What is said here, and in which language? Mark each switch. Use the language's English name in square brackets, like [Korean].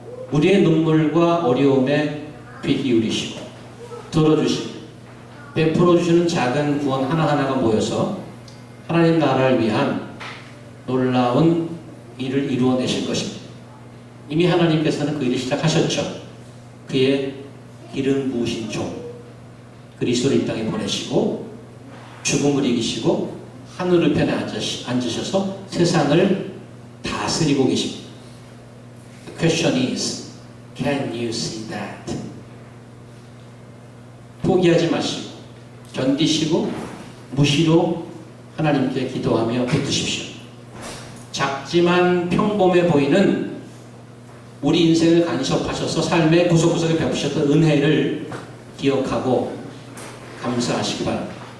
[Korean] 우리의 눈물과 어려움에 귀 기울이시고 들어주시고 베풀어 주시는 작은 구원 하나하나가 모여서 하나님 나라를 위한 놀라운 일을 이루어내실 것입니다. 이미 하나님께서는 그 일을 시작하셨죠. 그의 기름 부으신 종 그리스도를 이 땅에 보내시고 죽음을 이기시고 하늘 우편에 앉으셔서 세상을 다스리고 계십니다. [English] The question is, can you see that? [Korean] 포기하지 마시고 견디시고 무시로 하나님께 기도하며 붙드십시오. 작지만 평범해 보이는 우리 인생을 간섭하셔서 삶의 구석구석에 베푸셨던 은혜를 기억하고 감사하시기 바랍니다.